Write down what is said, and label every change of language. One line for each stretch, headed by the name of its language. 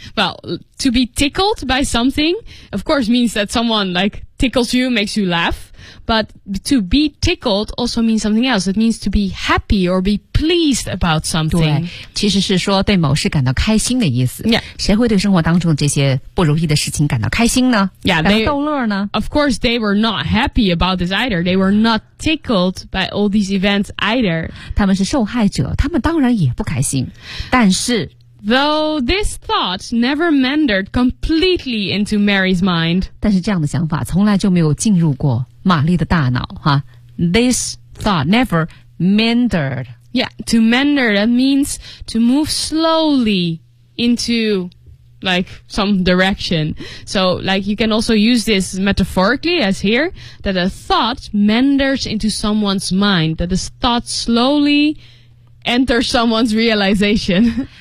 English: Well, to be tickled by something, of course, means that someone like tickles you, makes you laugh. But to be tickled also means something else. It means to be happy or be pleased about something.
Chinese: 对，其实是说对某事感到开心的意思。
English: Yeah.
Chinese: 谁会对生活当中这些不如意的事情感到开心呢？
English: Yeah,
Chinese: 感到逗乐呢？
English: Of course, they were not happy about this either. They were not tickled by all these events either.
Chinese: 他们是受害者，他们当然也不开心。但是
English: Though this thought never mandated completely into Mary's mind.
Chinese: 但是这样的想法从来就没有进入过玛丽的大脑哈。
English: This thought never mandated. Yeah, to mander, that means to move slowly into... like some direction. So like you can also use this metaphorically as here, that a thought meanders into someone's mind, that this thought slowly enters someone's realization.